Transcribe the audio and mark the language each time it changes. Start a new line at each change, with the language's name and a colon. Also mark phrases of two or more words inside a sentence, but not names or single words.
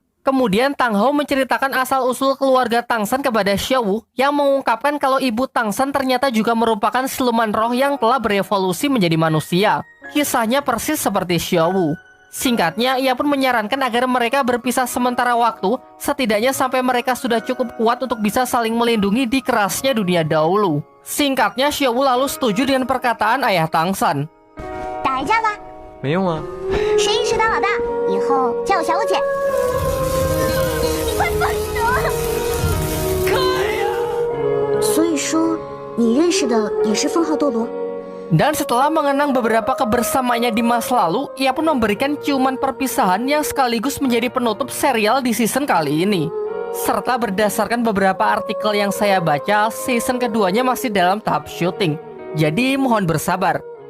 Indonesian: Kemudian Tang Hao menceritakan asal-usul keluarga Tang San kepada Xiao Wu yang mengungkapkan kalau ibu Tang San ternyata juga merupakan siluman roh yang telah berevolusi menjadi manusia. Kisahnya persis seperti Xiao Wu. Singkatnya, ia pun menyarankan agar mereka berpisah sementara waktu, setidaknya sampai mereka sudah cukup kuat untuk bisa saling melindungi di kerasnya dunia dahulu. Singkatnya, Xiao Wu lalu setuju dengan perkataan ayah Tang San.
Chinese: 打一架吧，没用啊。谁硬是当老大，以后叫我小五姐。你快放手！所以说，你认识的也是封号斗罗？
Indonesian: Dan setelah mengenang beberapa kebersamaannya di masa lalu, ia pun memberikan ciuman perpisahan yang sekaligus menjadi penutup serial di season kali ini. Serta berdasarkan beberapa artikel yang saya baca, season keduanya masih dalam tahap syuting. Jadi mohon bersabar.